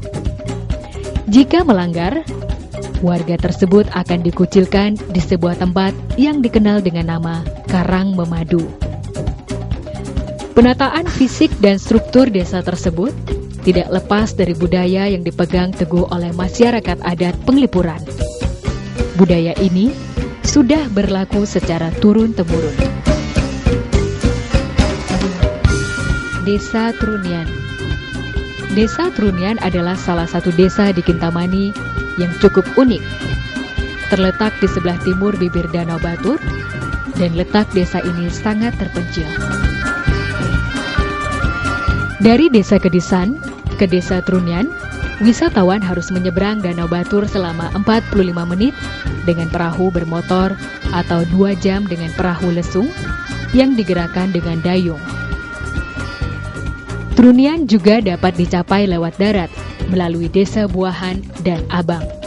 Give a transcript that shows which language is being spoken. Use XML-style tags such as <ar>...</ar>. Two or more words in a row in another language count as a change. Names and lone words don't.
<id>Jika melanggar, warga tersebut akan dikucilkan di sebuah tempat yang dikenal dengan nama Karang Memadu. Penataan fisik dan struktur desa tersebut tidak lepas dari budaya yang dipegang teguh oleh masyarakat adat Penglipuran. Budaya ini sudah berlaku secara turun-temurun. Desa Trunian. Desa Trunian adalah salah satu desa di Kintamani yang cukup unik. Terletak di sebelah timur bibir Danau Batur, dan letak desa ini sangat terpencil. Dari desa Kedisan ke desa Trunian, wisatawan harus menyeberang Danau Batur selama 45 menit dengan perahu bermotor atau 2 jam dengan perahu lesung yang digerakkan dengan dayung. Trunian juga dapat dicapai lewat darat melalui desa Buahan dan Abang.</id>